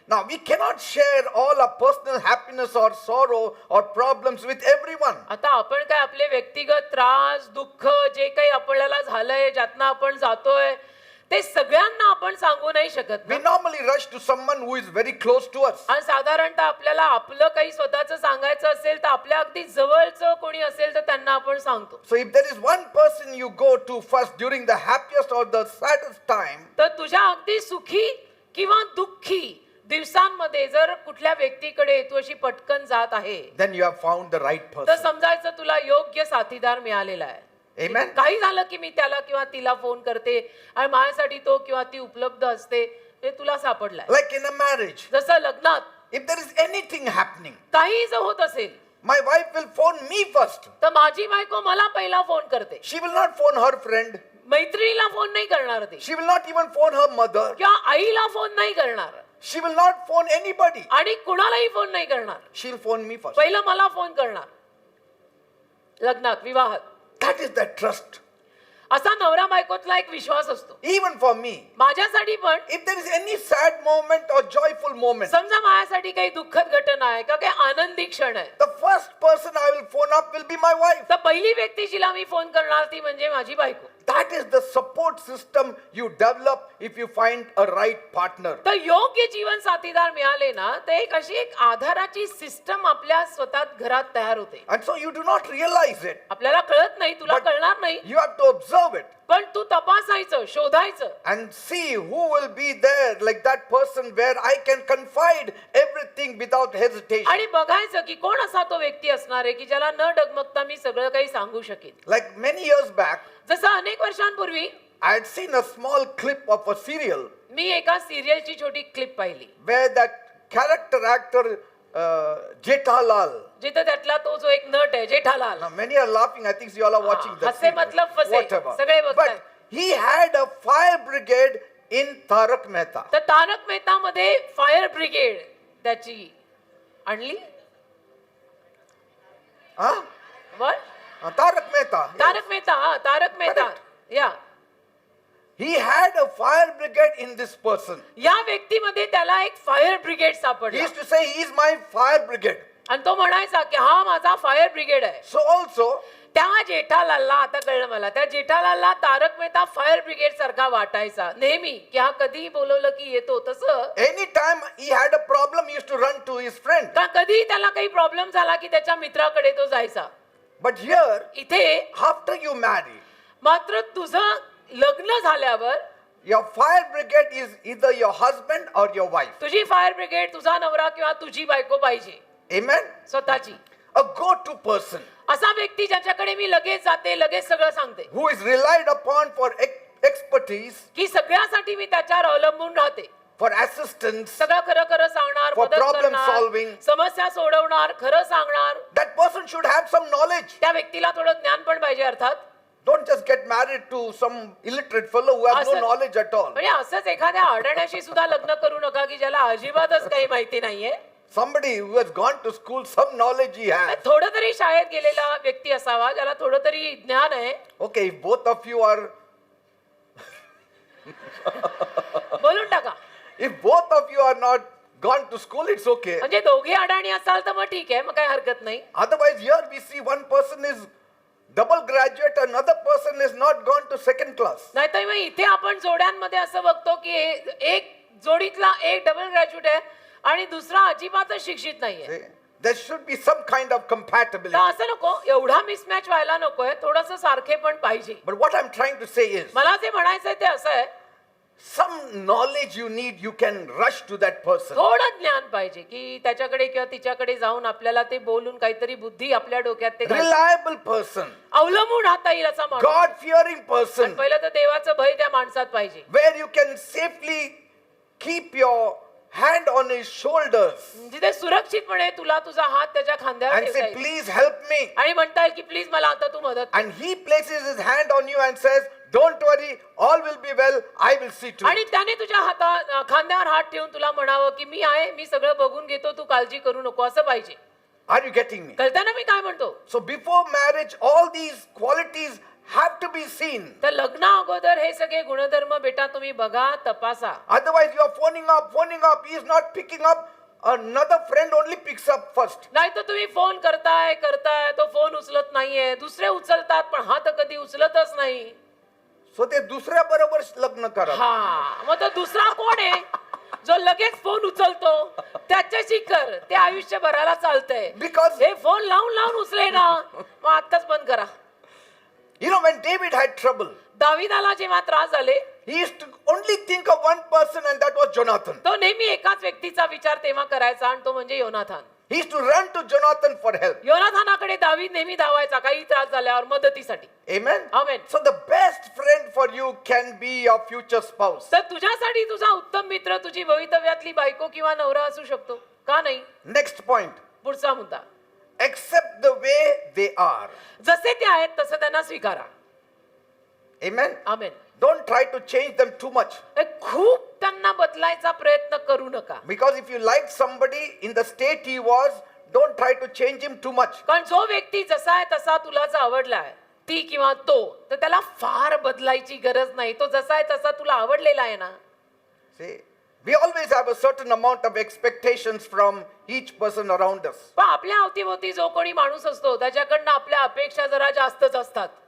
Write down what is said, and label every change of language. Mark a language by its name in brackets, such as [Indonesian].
[English] Now we cannot share all our personal happiness or sorrow or problems with everyone. [Marathi] आता आपण काय आपले व्यक्तिगत त्रास दुःख जे काही आपल्याला झालंय ज्यातनं आपण जातोय ते सगळ्यांना आपण सांगू नाही शकत [English] We [Marathi] ना. [English] normally rush to someone who is very close to us. [Marathi] आणि साधारणतः आपल्याला आपलं काही स्वतःचं सांगायचं असेल तर आपल्या अगदी जवळचं कोणी असेल तर त्यांना आपण सांगतो. [English] So if there is one person you go to first during the happiest or the saddest time, [Marathi] तर तुझ्या अगदी सुखी किंवा दुःखी दिवसांमध्ये जर कुठल्या व्यक्तीकडे तू अशी पटकन जात आहे [English] then you have found the right [Marathi] तर [English] person. [Marathi] समजायचं तुला योग्य साथीदार मिळालेला आहे. [English] Amen. [Marathi] काही झालं की मी त्याला किंवा तिला फोन करते आणि माझ्यासाठी तो किंवा ती उपलब्ध असते हे तुला सापडलाय. [English] Like in a marriage, [Marathi] जसं लग्नात [English] if there is anything happening, [Marathi] काही जर होत असेल [English] my wife will phone me first. [Marathi] तर माझी बायको मला पहिला फोन करते. [English] She will not phone her friend. [Marathi] मैत्रिणीला फोन नाही करणार ती [English] She will not even phone her mother. [Marathi] किंवा आईला फोन नाही करणार [English] She will not phone anybody. [Marathi] आणि कुणालाही फोन नाही करणार. [English] She'll phone me first. [Marathi] पहिलं मला फोन करणार. लग्नात विवाहात [English] That is that trust. [Marathi] असा नवरा बायकोतला एक विश्वास असतो. [English] Even for me, [Marathi] माझ्यासाठी पण [English] if there is any sad moment or joyful moment, [Marathi] समजा माझ्यासाठी काही दुःखद घटना आहे का काही आनंदी क्षण आहे [English] the first person I will phone up will be my wife. [Marathi] तर पहिली व्यक्ती जिला मी फोन करणार ती म्हणजे माझी बायको. [English] That is the support system you develop if you find a right partner. [Marathi] तर योग्य जीवन साथीदार मिळाले ना तर एक अशी एक आधाराची सिस्टम आपल्या स्वतः घरात तयार होते. [English] And so you do not realize it. [Marathi] आपल्याला कळत नाही तुला [English] But- [Marathi] कळणार नाही [English] You have to observe it [Marathi] पण तू तपासायचं शोधायचं [English] and see who will be there, like that person where I can confide everything without hesitation. [Marathi] आणि बघायचं की कोण असा तो व्यक्ती असणार आहे की ज्याला न डगमगता मी सगळं काही सांगू शकेन. [English] Like many years back, [Marathi] जसं अनेक वर्षांपूर्वी [English] I had seen a small clip of a serial [Marathi] मी एका सिरियलची छोटी क्लिप पाहिली [English] where that character actor Jethalal. [Marathi] जिथे त्यातला तो जो एक नट आहे Jethalal [English] Now many are laughing. I think you all are watching that. [Hindi] हसे [English] serial. [Hindi] मतलब फसे. [English] Whatever. [Marathi] सगळे बघताय. [English] But he had a fire brigade in Tarak Mehta. [Marathi] तर तारक मेहता मध्ये फायर ब्रिगेड त्याची आणली. Huh? वर [English] Tarak Mehta. [Marathi] तारक मेहता हा तारक मेहता [English] Correct. [Marathi] या [English] He had a fire brigade in this person. [Marathi] या व्यक्तीमध्ये त्याला एक फायर ब्रिगेड [English] He [Marathi] सापडला [English] used to say, he is my fire brigade. [Marathi] आणि तो म्हणायचा की हा माझा फायर ब्रिगेड आहे. [English] So also, [Marathi] त्या जेठालालला आता कळलं मला त्या जेठालालला तारक मेहता फायर ब्रिगेड सारखा वाटायचा नेहमी की हा कधीही बोलवलं की येतो. तसं [English] anytime he had a problem, he used to run to his friend. [Marathi] का कधीही त्याला काही प्रॉब्लेम झाला की त्याच्या मित्राकडे तो जायचा. [English] But here, [Marathi] इथे [English] after you marry, [Marathi] मात्र तुझं लग्न झाल्यावर [English] your fire brigade is either your husband or your wife. [Marathi] तुझी फायर ब्रिगेड तुझा नवरा किंवा तुझी बायको पाहिजे [English] Amen? [Marathi] स्वतःची. [English] A go-to person [Marathi] असा व्यक्ती ज्याच्याकडे मी लगेच जाते, लगेच सगळं सांगते, [English] who is relied upon for expertise, [Marathi] की सगळ्यासाठी मी त्याच्यावर अवलंबून राहते. [English] for assistance. [Marathi] सगळं खरं खरं सांगणार, [English] For [Marathi] मदत [English] problem [Marathi] करणार, [English] solving. [Marathi] समस्या सोडवणार, खरं सांगणार. [English] That person should have some knowledge. [Marathi] त्या व्यक्तीला थोडं ज्ञान पण पाहिजे अर्थात. [English] Don't just get married to some illiterate fellow who has no [Marathi] Asal- [English] knowledge at all. [Marathi] म्हणजे असंच एखाद्या आढळण्याशी सुद्धा लग्न करू नका की ज्याला अजिबातच काही माहिती नाहीये. [English] Somebody who has gone to school, some knowledge he has. [Marathi] थोडं तरी शाळेत गेलेला व्यक्ती असावा ज्याला थोडं तरी ज्ञान आहे. [English] Okay, if both of you are, [Marathi] बोलून टाका. [English] if both of you are not gone to school, it's okay. [Marathi] म्हणजे दोघे अडाणी असाल तर मग ठीक आहे, मग काही हरकत नाही. [English] Otherwise, here we see one person is double graduate, another person is not gone to second class. [Marathi] नाहीतर मग इथे आपण जोड्यांमध्ये असं बघतो की एक जोडीतला एक डबल ग्रॅज्युएट आहे आणि दुसरा अजिबातच शिक्षित नाहीये. [English] See? There should be some kind of [Marathi] तर [English] compatibility. [Marathi] असं नको, एवढा मिसमॅच व्हायला नकोय, थोडस सारखे पण पाहिजे. [English] But what I'm trying to say is, [Marathi] मला जे म्हणायचंय ते असं आहे, [English] some knowledge you need, you can rush to that person. [Marathi] थोडं ज्ञान पाहिजे की त्याच्याकडे किंवा तिच्याकडे जाऊन आपल्याला ते बोलून काहीतरी बुद्धी आपल्या डोक्यात ते घालून [English] Reliable person, [Marathi] अवलंबून राहता येईल असा माणूस. [English] God-fearing [Marathi] आणि [English] person, [Marathi] पहिलं तर देवाचं भय त्या माणसात पाहिजे. [English] where you can safely keep your hand on his shoulders [Marathi] जिथे सुरक्षितपणे तुला तुझा हात त्याच्या खांद्यावर [English] and [Marathi] ठेवता [English] say, [Marathi] येईल. [English] please help me. [Marathi] आणि म्हणता येईल की प्लीज मला आता तू मदत कर. [English] And he places his hand on you and says, don't worry, all will be well, I will see to [Marathi] आणि [English] it. [Marathi] त्याने तुझ्या खांद्यावर हात ठेवून तुला म्हणावं की मी आहे, मी सगळं बघून घेतो, तू काळजी करू नको, असं पाहिजे. [English] Are you getting me? [Marathi] कळतं ना मी काय म्हणतो? [English] So before marriage, all these qualities have to be seen. [Marathi] तर लग्ना अगोदर हे सगळे गुणधर्म बेटा तुम्ही बघा, तपासा. [English] Otherwise, you are phoning up, he is not picking up. Another friend only picks up first. [Marathi] नाही तर तुम्ही फोन करताय, तो फोन उचलत नाहीये, दुसरे उचलतात पण हा तर कधी उचलतच नाही. So ते दुसऱ्या बरोबर लग्न करा. हा, मग तो दुसरा कोण आहे जो लगेच फोन उचलतो? त्याच्याशी कर, ते आयुष्यभराला चालतंय. [English] Because [Marathi] हे फोन लावून लावून उचले ना, मग आत्ताच बंद करा. [English] you know, when David had trouble, [Marathi] दाविदाला जेव्हा त्रास झाले, [English] he used to only think of one person, and that was Jonathan. [Marathi] तो नेहमी एकाच व्यक्तीचा विचार तेव्हा करायचा आणि तो म्हणजे योनाथान. [English] He used to run to Jonathan for help. [Marathi] योनाथानाकडे दावीद नेहमी धावायचा काही त्रास झाल्यावर मदतीसाठी. [English] Amen. Amen. So the best friend for you can be your future spouse. [Marathi] तर तुझ्यासाठी तुझा उत्तम मित्र तुझी भवितव्यातली बायको किंवा नवरा असू शकतो, का नाही? [English] Next point. [Marathi] पुढचा मुद्दा, [English] Accept the way they are. [Marathi] जसे ते आहेत तसं त्यांना स्वीकारा. [English] Amen. [Marathi] Amen. [English] Don't try to change them too much. [Marathi] खूप त्यांना बदलायचा प्रयत्न करू नका. [English] Because if you like somebody in the state he was, don't try to change him too much. [Marathi] कारण जो व्यक्ती जसा आहे तसा तुला जर आवडलाय, ती किंवा तो, तर त्याला फार बदलायची गरज नाही. तो जसा आहे तसा तुला आवडलेला आहे ना. [English] See, we always have a certain amount of expectations from each person around us. [Marathi] पण आपल्या अवतीभोवती जो कोणी माणूस असतो त्याच्याकडनं आपल्या अपेक्षा जरा जास्तच असतात.